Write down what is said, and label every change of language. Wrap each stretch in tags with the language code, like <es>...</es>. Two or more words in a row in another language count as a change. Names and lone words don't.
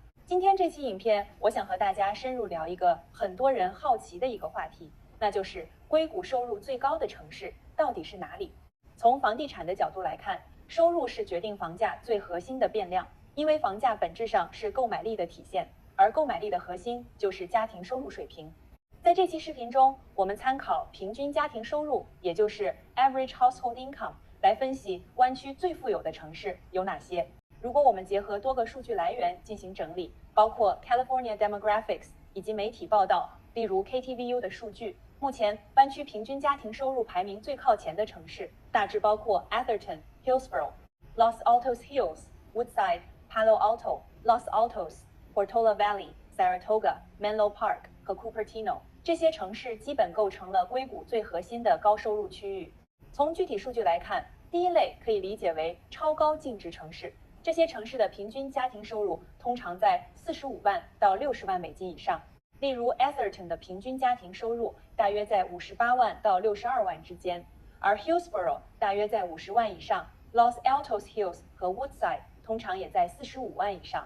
<zh>今天这期影片，我想和大家深入聊一个很多人好奇的一个话题，那就是硅谷收入最高的城市到底是哪里？从房地产的角度来看，收入是决定房价最核心的变量，因为房价本质上是购买力的体现，而购买力的核心就是家庭收入水平。在这期视频中，我们参考平均家庭收入，也就是</zh> <en>average household income，</en> <zh>来分析湾区最富有的城市有哪些。如果我们结合多个数据来源进行整理，包括 California Demographics 以及媒体报道，例如 KTVU 的数据，目前湾区平均家庭收入排名最靠前的城市大致包括 Atherton、Hillsborough、Los Altos Hills、Woodside、Palo Alto、Los Altos、Portola Valley、Saratoga、Menlo Park 和 Cupertino。这些城市基本构成了硅谷最核心的高收入区域。从具体数据来看，第一类可以理解为超高净值城市，这些城市的平均家庭收入通常在45万到60万美金以上。例如 Atherton 的平均家庭收入大约在58万到62万之间，而 Hillsborough 大约在50万以上， Los Altos Hills 和 Woodside 通常也在45万以上。</zh>